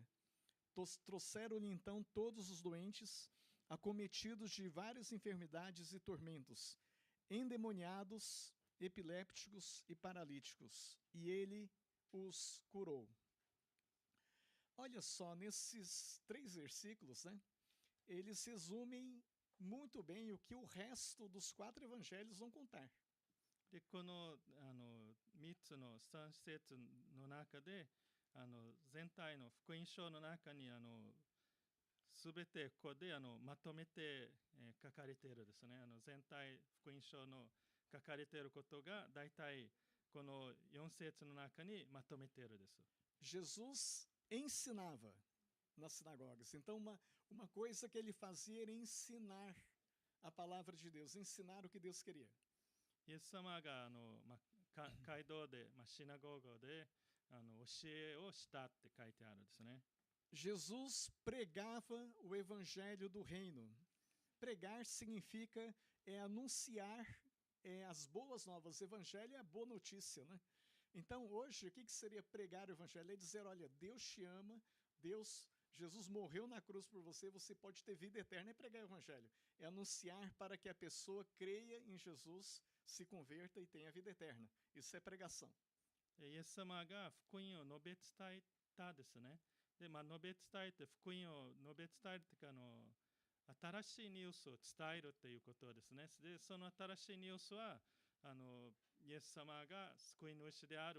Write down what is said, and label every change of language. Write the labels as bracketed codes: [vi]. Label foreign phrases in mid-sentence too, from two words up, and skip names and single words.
[pt] Trouxeram-lhe então todos os doentes, acometidos de várias enfermidades e tormentos, endemoniados, epilépticos e paralíticos, e ele os curou. Olha só, nesses 3 versículos, né, eles resumem muito bem o que o resto dos 4 evangelhos vão contar. [ja] でこの3つの3節の中で全体の福音書の中にすべてここでまとめて、書かれているですね。全体福音書の書かれていることが大体この4節の中にまとめているです。 [pt] Jesus ensinava nas sinagogas. Então, uma coisa que ele fazia era ensinar a palavra de Deus, ensinar o que Deus queria. [ja] イエス様が街道で、シナゴーで教えをしたって書いてあるんですね。 [pt] Jesus pregava o evangelho do reino. Pregar significa anunciar as boas novas. Evangelho é a boa notícia, né? Então, hoje, o que seria pregar o evangelho? É dizer, olha, Deus te ama, Jesus morreu na cruz por você, você pode ter vida eterna. É pregar o evangelho. É anunciar para que a pessoa creia em Jesus, se converta e tenha vida eterna. Isso é pregação. [ja] イエス様が福音を述べ伝えたですね。で、述べ伝えて、福音を述べ伝えるというか新しいニュースを伝えるということですね。で、その新しいニュースはイエス様が救い主である。